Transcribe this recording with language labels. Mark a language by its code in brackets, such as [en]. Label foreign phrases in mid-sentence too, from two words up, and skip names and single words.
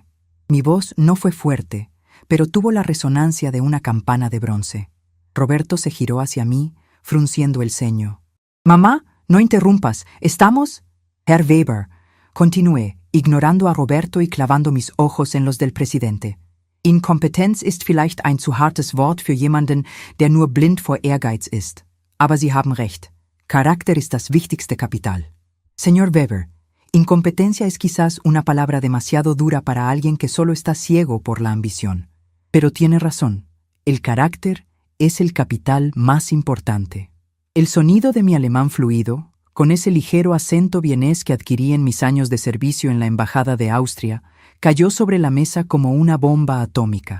[es] Mi voz no fue fuerte, pero tuvo la resonancia de una campana de bronce. Roberto se giró hacia mí, frunciendo el ceño. «Mamá, no interrumpas. ¿Estamos?» «Herr Weber», continué, ignorando a Roberto y clavando mis ojos en los del presidente. [de] «Inkompetenz ist vielleicht ein zu hartes Wort für jemanden, der nur blind vor Ehrgeiz ist. Aber Sie haben recht. Charakter ist das wichtigste Kapital. [es] Señor Weber, incompetencia es quizás una palabra demasiado dura para alguien que solo está ciego por la ambición. Pero tiene razón. El carácter es el capital más importante. El sonido de mi alemán fluido, con ese ligero acento vienés que adquirí en mis años de servicio en la Embajada de Austria, cayó sobre la mesa como una bomba atómica.